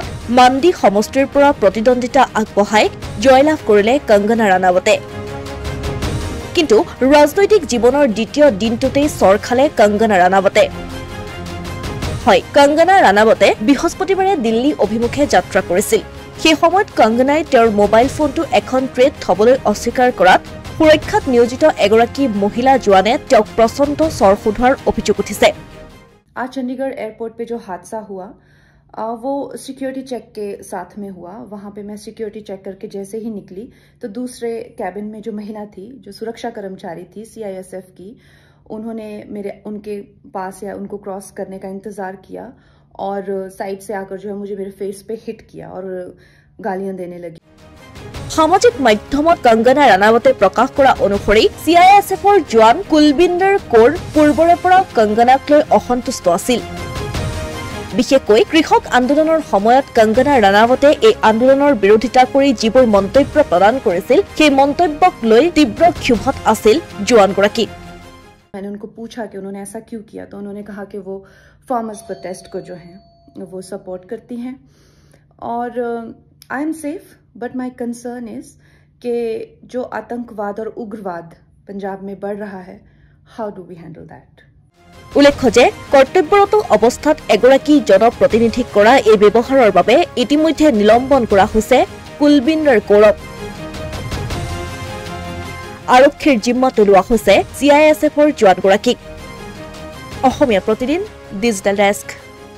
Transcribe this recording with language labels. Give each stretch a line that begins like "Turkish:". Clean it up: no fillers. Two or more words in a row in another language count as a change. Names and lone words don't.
Assamese: মাণ্ডি সমষ্টিৰ পৰা প্ৰতিদ্বন্দ্বিতা আগবঢ়াই জয়লাভ কৰিলে কংগনা ৰাণাৱতে কিন্তু ৰাজনৈতিক জীৱনৰ দ্বিতীয় দিনটোতেই চৰ খালে কংগনা ৰাণাৱতে হয় কংগনা ৰাণাৱতে বৃহস্পতিবাৰে দিল্লী অভিমুখে যাত্ৰা কৰিছিল সেই সময়ত কংগনাই তেওঁৰ মোবাইল ফোনটো এখন ট্ৰেত থবলৈ অস্বীকাৰ কৰাত সুৰক্ষাত নিয়োজিত এগৰাকী মহিলা জোৱানে তেওঁক প্ৰচণ্ড চৰ সোধোৱাৰ অভিযোগ উঠিছে
Hindi: आज चंडीगढ़ एयरपोर्ट पे जो हादसा हुआ वो
English: security check
Hindi: के साथ में हुआ। वहां पे मैं
English: security check
Hindi: करके जैसे ही निकली तो दूसरे कैबिन में जो महिला थी जो सुरक्षा कर्मचारी थी CISF की उन्होंने उनके पास या उनको क्रॉस करने का इंतजार किया और साइड से आकर जो है मुझे मेरे फेस पे हिट किया और गालियां देने लगी।
Assamese: সামাজিক মাধ্যমত কংগনা ৰাণাৱতে প্ৰকাশ কৰা অনুসৰি CISFৰ জোৱান কুলবিন্দৰ কৌৰ পূৰ্বৰে পৰা কংগনাক লৈ অসন্তুষ্ট আছিল বিশেষকৈ কৃষক আন্দোলনৰ সময়ত কংগনা ৰাণাৱতে এই আন্দোলনৰ বিৰোধিতা কৰি যিবোৰ মন্তব্য প্ৰদান কৰিছিল সেই মন্তব্যক লৈ তীব্ৰ ক্ষোভত আছিল জোৱানগৰাকী
Hindi: मैंने उनको पूछा कि उन्होंने ऐसा क्यों किया तो उन्होंने कहा कि वो
English: farmers protest
Hindi: को जो है वो सपोर्ट करती हैं और
English: I am safe but my concern is
Hindi: कि जो आतंकवाद और उग्रवाद पंजाब में बढ़ रहा है
English: how do we handle that
Assamese: উল্লেখ্য যে কৰ্তব্যৰত অৱস্থাত এগৰাকী জনপ্ৰতিনিধিক কৰা এই ব্যৱহাৰৰ বাবে ইতিমধ্যে নিলম্বন কৰা হৈছে কুলবিন্দৰ কৌৰক আৰক্ষীৰ জিম্মা তোলোৱা হৈছে CISFৰ জোৱানগৰাকীক অসমীয়া প্ৰতিদিন ডিজিটেল ডেস্ক